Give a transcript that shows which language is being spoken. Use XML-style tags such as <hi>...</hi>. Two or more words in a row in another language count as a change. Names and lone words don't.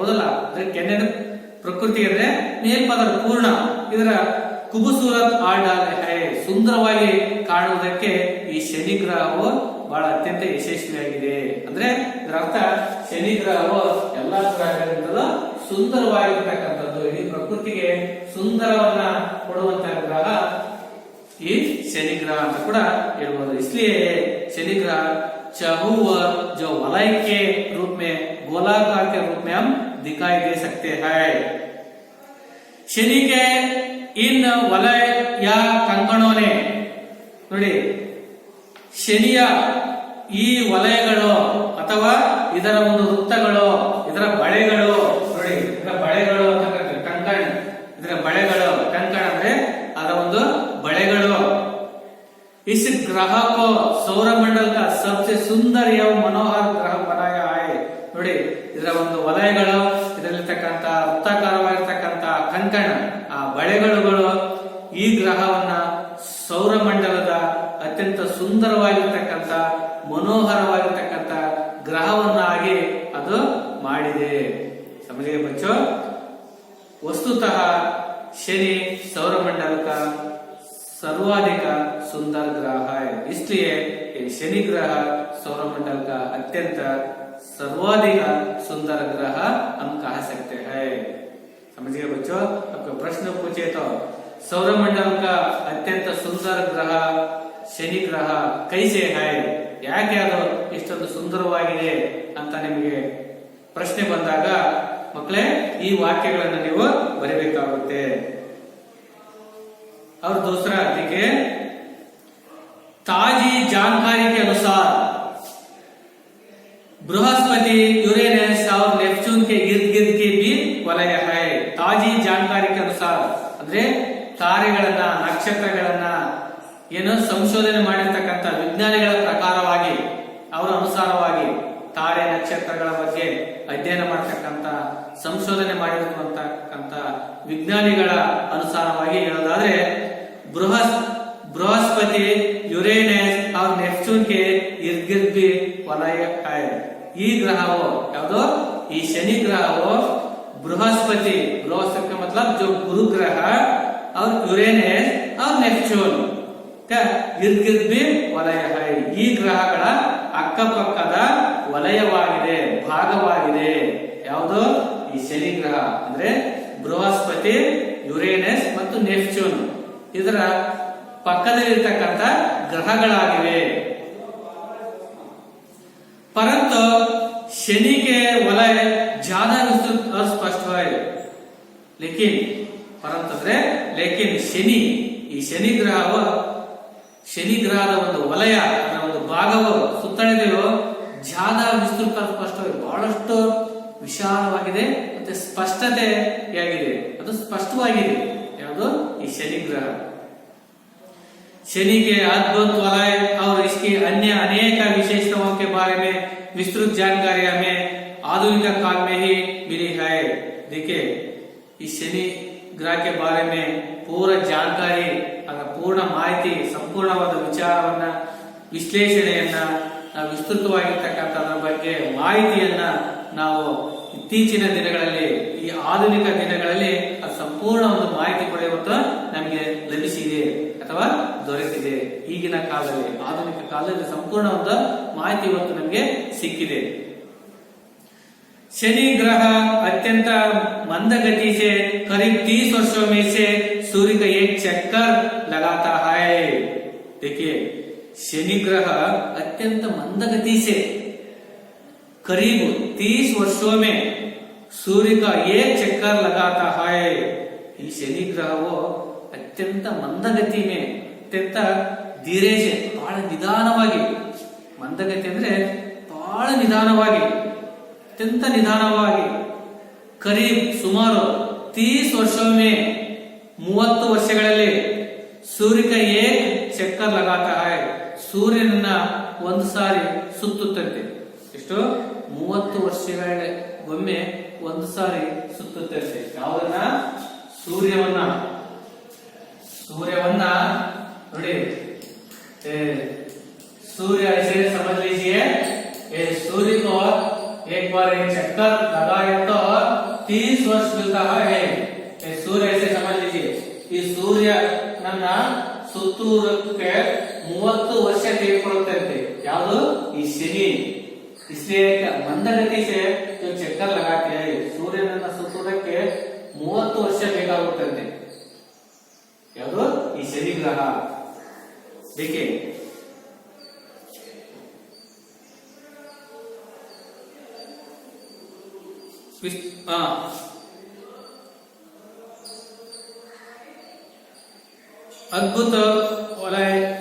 <kn>ಅಂದ್ರೆ ಕೆನ್ನೆ ಪ್ರಕೃತಿ ಅಂದ್ರೆ ಮೇಲ್ಪದರ ಪೂರ್ಣ, ಇದರ</kn> <hi>खूबसूरत आडाल है,</hi> <kn>ಸುಂದರವಾಗಿ ಕಾಣುವುದಕ್ಕೆ ಈ ಶನಿ ಗ್ರಹವು ಬಹಳ ಅತ್ಯಂತ ಯಶಸ್ವಿಯಾಗಿದೆ. ಅಂದ್ರೆ ಇದರ ಅರ್ಥ ಶನಿ ಗ್ರಹವು ಎಲ್ಲಾ ಗ್ರಹಗಳಿಂದಲೂ ಸುಂದರವಾಗಿರ್ತಕ್ಕಂಥದ್ದು, ಇಡೀ ಪ್ರಕೃತಿಗೆ ಸುಂದರವನ್ನ ಕೊಡುವಂತಹ ಗ್ರಹ ಈ</kn> <hi>शनि ग्रह</hi> <kn>ಅಂತ ಕೂಡ ಹೇಳ್ಬೋದು.</kn> <hi>इसलिए शनि ग्रह चाहू जो वलय के रूप में गोलाकार के रूप में हम दिखाई दे सकते हैं. शनि के इन वलय या कंकणों ने</hi> <kn>ನೋಡಿ ಶನಿಯ ಈ ವಲಯಗಳು ಅಥವಾ ಇದರ ಒಂದು ವೃತ್ತಗಳು, ಇದರ ಬಳೆಗಳು ನೋಡಿ, ಇದರ ಬಳೆಗಳು ಅಂತ ಕಂಕಣ, ಇದರ ಬಳೆಗಳು ಕಂಕಣ ಅಂದ್ರೆ ಅದರ ಒಂದು ಬಳೆಗಳು.</kn> <hi>इस ग्रह को सौरमंडल का सबसे सुंदर एवं मनोहर ग्रह बनाया है.</hi> <kn>ನೋಡಿ ಇದರ ಒಂದು ವಲಯಗಳು, ಇದರಲ್ಲಿರ್ತಕ್ಕಂಥ ವೃತ್ತಾಕಾರವಾಗಿರ್ತಕ್ಕಂಥ ಕಂಕಣ, ಆ ಬಳೆಗಳು ಈ ಗ್ರಹವನ್ನ ಸೌರಮಂಡಲದ ಅತ್ಯಂತ ಸುಂದರವಾಗಿರ್ತಕ್ಕಂಥ ಮನೋಹರವಾಗಿರ್ತಕ್ಕಂಥ ಗ್ರಹವನ್ನಾಗಿ ಅದು ಮಾಡಿದೆ.</kn> <hi>ಸಮझे बच्चों? वस्तुतः शनि सौरमंडल का सर्वाधिक सुंदर ग्रह है, इसलिए शनि ग्रह सौरमंडल का अत्यंत सर्वाधिक सुंदर ग्रह हम कह सकते हैं. समझिए बच्चों? आपको प्रश्न पूछे तो सौरमंडल का अत्यंत सुंदर ग्रह शनि ग्रह कैसे है,</hi> <kn>ಯಾಕೆ ಅದು ಇಷ್ಟೊಂದು ಸುಂದರವಾಗಿದೆ ಅಂತ ನಿಮಗೆ ಪ್ರಶ್ನೆ ಬಂದಾಗ ಮಕ್ಕಳೇ ಈ ವಾಕ್ಯಗಳನ್ನು ನೀವು ಬರೆಯಬೇಕಾಗುತ್ತೆ.</kn> <hi>और दूसरा देखिए, ताजी जानकारी के अनुसार बृहस्पति, यूरेनस और नेपच्यून के इर्द गिर्द के भी वलय है. ताजी जानकारी के अनुसार</hi> <kn>ಅಂದ್ರೆ ತಾರೆಗಳನ್ನ, ನಕ್ಷತ್ರಗಳನ್ನ ಏನು ಸಂಶೋಧನೆ ಮಾಡಿರ್ತಕ್ಕಂಥ ವಿಜ್ಞಾನಿಗಳ ಪ್ರಕಾರವಾಗಿ, ಅವರ ಅನುಸಾರವಾಗಿ ತಾರೆ ನಕ್ಷತ್ರಗಳ ಬಗ್ಗೆ ಅಧ್ಯಯನ ಮಾಡತಕ್ಕಂಥ, ಸಂಶೋಧನೆ ಮಾಡಿರುವಂತಕ್ಕಂಥ ವಿಜ್ಞಾನಿಗಳ ಅನುಸಾರವಾಗಿ ಹೇಳೋದಾದ್ರೆ</kn> <hi>बृहस्पति, यूरेनस और नेपच्यून के इर्द गिर्द भी वलय है.</hi> <kn>ಈ ಗ್ರಹವು ಯಾವುದು, ಈ ಶನಿ ಗ್ರಹವು</kn> <hi>बृहस्पति का मतलब जो गुरु ग्रह और यूरेनस और नेपच्यून का इर्द गिर्द भी वलय है.</hi> <kn>ಈ ಗ್ರಹಗಳ ಅಕ್ಕಪಕ್ಕದ ವಲಯವಾಗಿದೆ, ಭಾಗವಾಗಿದೆ. ಯಾವುದು, ಈ ಶನಿ ಗ್ರಹ ಅಂದ್ರೆ ಬೃಹಸ್ಪತಿ, ಯುರೇನಸ್ ಮತ್ತು ನೆಪ್ಚೂನ್ ಇದರ ಪಕ್ಕದಲ್ಲಿರ್ತಕ್ಕಂಥ ಗ್ರಹಗಳಾಗಿವೆ.</kn> <hi>परंतु शनि के वलय ज्यादा विस्तृत और स्पष्ट है. लेकिन परंतु लेकिन शनि,</hi> <kn>ಈ ಶನಿ ಗ್ರಹವು, ಶನಿ ಗ್ರಹದ ಒಂದು ವಲಯ, ಅದರ ಒಂದು ಭಾಗವು ಸುತ್ತಳತೆಯು</kn> <hi>ज्यादा विस्तृत</hi> <kn>ಸ್ಪಷ್ಟವಾಗಿ ಬಹಳಷ್ಟು ವಿಶಾಲವಾಗಿದೆ ಮತ್ತೆ ಸ್ಪಷ್ಟತೆಯಾಗಿದೆ, ಅದು ಸ್ಪಷ್ಟವಾಗಿದೆ. ಯಾವುದು, ಈ ಶನಿ ಗ್ರಹ.</kn> <hi>शनि के अद्भुत वलय और इसकी अन्य अनेक विशेषताओं के बारे में विस्तृत जानकारी हमें आधुनिक काल में ही मिली है. देखिए, इस शनि ग्रह के बारे में पूरा जानकारी,</hi> <kn>ಅದರ ಪೂರ್ಣ ಮಾಹಿತಿ, ಸಂಪೂರ್ಣವಾದ ವಿಚಾರವನ್ನ, ವಿಶ್ಲೇಷಣೆಯನ್ನ, ವಿಸ್ತೃತವಾಗಿರ್ತಕ್ಕಂಥದ್ರ ಬಗ್ಗೆ ಮಾಹಿತಿಯನ್ನ ನಾವು ಇತ್ತೀಚಿನ ದಿನಗಳಲ್ಲಿ, ಈ ಆಧುನಿಕ ದಿನಗಳಲ್ಲಿ ಅದು ಸಂಪೂರ್ಣ ಒಂದು ಮಾಹಿತಿ ಕೂಡ ಇವತ್ತು ನಮಗೆ ಲಭಿಸಿದೆ ಅಥವಾ ದೊರೆತಿದೆ. ಈಗಿನ ಕಾಲದಲ್ಲಿ, ಆಧುನಿಕ ಕಾಲದಲ್ಲಿ ಸಂಪೂರ್ಣ ಒಂದು ಮಾಹಿತಿ ಇವತ್ತು ನಮಗೆ ಸಿಕ್ಕಿದೆ.</kn> <hi>शनि ग्रह अत्यंत मंद गति से करीब 30 वर्षों में से सूर्य का एक चक्कर लगाता है. देखिए, शनि ग्रह अत्यंत मंद गति से करीब 30 वर्षों में सूर्य का एक चक्कर लगाता है.</hi> <kn>ಈ ಶನಿ ಗ್ರಹವು ಅತ್ಯಂತ</kn> <hi>मंदगति में,</hi> <kn>ಅತ್ಯಂತ</kn> <hi>धीरे से,</hi> <kn>ಬಹಳ ನಿಧಾನವಾಗಿ, ಮಂದಗತಿ ಅಂದ್ರೆ ಬಹಳ ನಿಧಾನವಾಗಿ, ಅತ್ಯಂತ ನಿಧಾನವಾಗಿ, ಕರೀಬ್ ಸುಮಾರು 30</kn> <hi>वर्षों में</hi> <kn>30 ವರ್ಷಗಳಲ್ಲಿ</kn> <hi>सूर्य का एक चक्कर लगाता है,</hi> <kn>ಸೂರ್ಯನನ್ನ ಒಂದು ಸಾರಿ ಸುತ್ತುತ್ತಂತೆ. ಎಷ್ಟು? 30 ವರ್ಷಗಳಿಗೊಮ್ಮೆ ಒಂದು ಸಾರಿ ಸುತ್ತುತ್ತಂತೆ. ಯಾವುದನ್ನ? ಸೂರ್ಯವನ್ನ ನೋಡಿ,</kn> <hi>सूर्य ऐसे समझ लीजिए, सूर्य को एक बार एक चक्कर लगाए तो 30 वर्ष मिलता है। सूर्य ऐसे समझ लीजिए,</hi> <kn>ಈ ಸೂರ್ಯ ನನ್ನ ಸುತ್ತೂರಕ್ಕೆ 30 ವರ್ಷ ತೆಗೆದುಕೊಳ್ಳುತ್ತೆ। ಯಾವುದು? ಈ ಶನಿ।</kn> <hi>इसलिए मंदगति से जो चक्कर लगाते हैं सूर्य</hi> <kn>ನನ್ನ ಸುತ್ತೂರಕ್ಕೆ 30 ವರ್ಷ ಬೇಕಾಗುತ್ತದೆ। ಯಾವುದು? ಈ ಶನಿ ಗ್ರಹ।</kn> <hi>देखिए अद्भुत वलय।</hi>